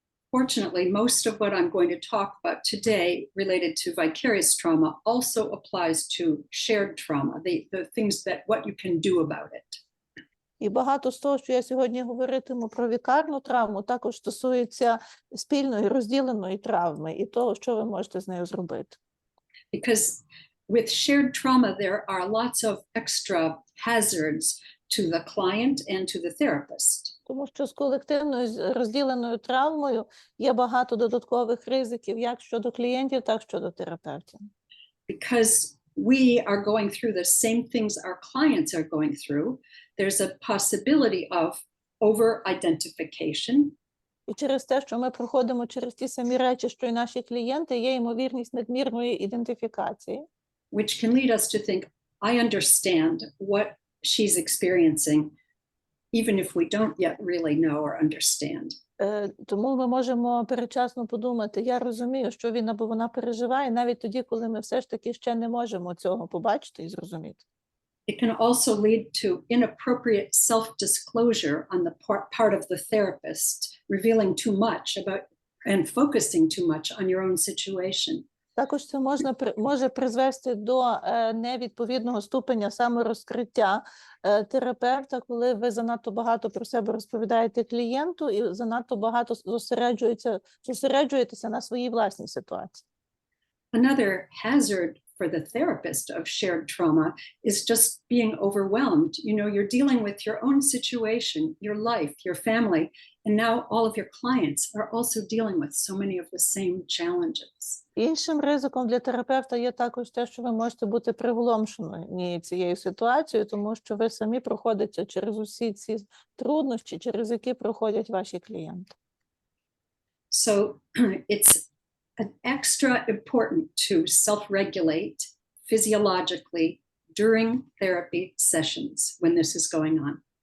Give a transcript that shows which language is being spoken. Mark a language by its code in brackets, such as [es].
[en] Fortunately, most of what I'm going to talk about today related to vicarious trauma also applies to shared trauma, the things that what you can do about it. [uk] І багато з того, що я сьогодні говоритиму про вікарну травму, також стосується спільної розділеної травми і того, що ви можете з нею зробити. [en] Because with shared trauma, there are lots of extra hazards to the client and to the therapist. [uk] Тому що з колективною розділеною травмою є багато додаткових ризиків як щодо клієнтів, так і щодо терапевтів. [en] Because we are going through the same things our clients are going through, there's a possibility of over-identification. [uk] І через те, що ми проходимо через ті самі речі, що й наші клієнти, є ймовірність надмірної ідентифікації. [en] Which can lead us to think, I understand what she's experiencing, even if we don't yet really know or understand. [uk] Тому ми можемо передчасно подумати, я розумію, що він або вона переживає, навіть тоді, коли ми все ж таки ще не можемо цього побачити і зрозуміти. [en] It can also lead to inappropriate self-disclosure on the part of the therapist, revealing too much about and focusing too much on your own situation. [uk] Також це може призвести до невідповідного ступеня саморозкриття терапевта, коли ви занадто багато про себе розповідаєте клієнту і занадто багато зосереджуєтеся на своїй власній ситуації. [en] Another hazard for the therapist of shared trauma is just being overwhelmed. You know, you're dealing with your own situation, your life, your family, and now all of your clients are also dealing with so many of the same challenges. [uk] Іншим ризиком для терапевта є також те, що ви можете бути приголомшені цією ситуацією, тому що ви самі проходите через усі ці труднощі, через які проходять ваші клієнти. [en] So it's extra important to self-regulate physiologically during therapy sessions when this is going on.